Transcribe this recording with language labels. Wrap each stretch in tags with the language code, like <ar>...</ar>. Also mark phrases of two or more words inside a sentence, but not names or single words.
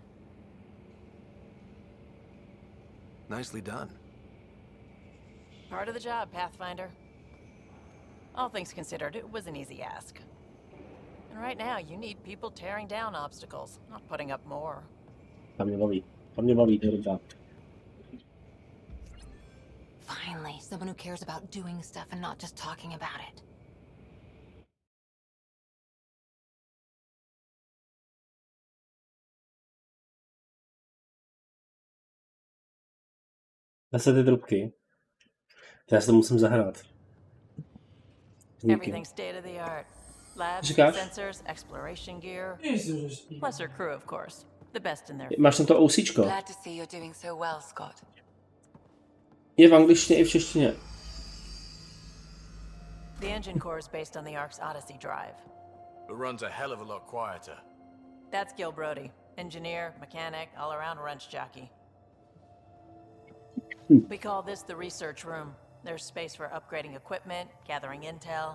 <en>Nicely done. Part of the job, Pathfinder. All things considered, it was an easy ask. And right now, you need people tearing down obstacles, not putting up more.</en> <cs>To mě baví, to je dobrá.</cs> <en>Finally, someone who cares about doing stuff and not just talking about it.</en> <cs>Zase ty trubky. Já si to musím zahrát.</cs> <en>Everything state of the art. Labs,</en> <cs>Říkáš?</cs> <en>sensors, exploration gear.</en> <cs>Jezus.</cs> <en>Plus her crew, of course. The best in their</en> <cs>Máš tam to OCčko.</cs> <en>Glad to see you're doing so well, Scott.</en> <cs>Je v angličtině i v češtině.</cs> <en>The engine core is based on the Ark's Odyssey drive. It runs a hell of a lot quieter. That's Gil Brody. Engineer, mechanic, all-around wrench jockey. We call this the research room. There's space for upgrading equipment, gathering intel.</en>